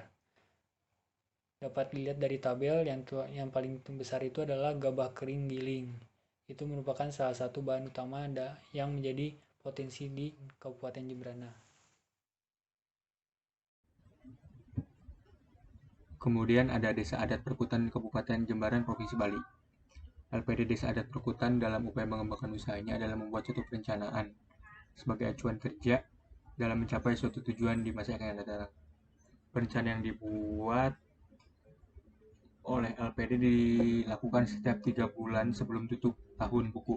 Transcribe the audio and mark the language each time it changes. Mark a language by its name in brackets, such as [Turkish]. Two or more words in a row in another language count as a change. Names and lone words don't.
[Indonesian] Dapat dilihat dari tabel yang paling besar itu adalah gabah kering giling. Itu merupakan salah satu bahan utama yang menjadi potensi di Kabupaten Jembrana. Kemudian ada Desa Adat Perkutan Kabupaten Jembaran, Provinsi Bali. LPD Desa Adat Perkutan dalam upaya mengembangkan usahanya adalah membuat suatu perencanaan sebagai acuan kerja dalam mencapai suatu tujuan di masa yang akan datang. Perencanaan yang dibuat oleh LPD dilakukan setiap 3 bulan sebelum tutup tahun buku.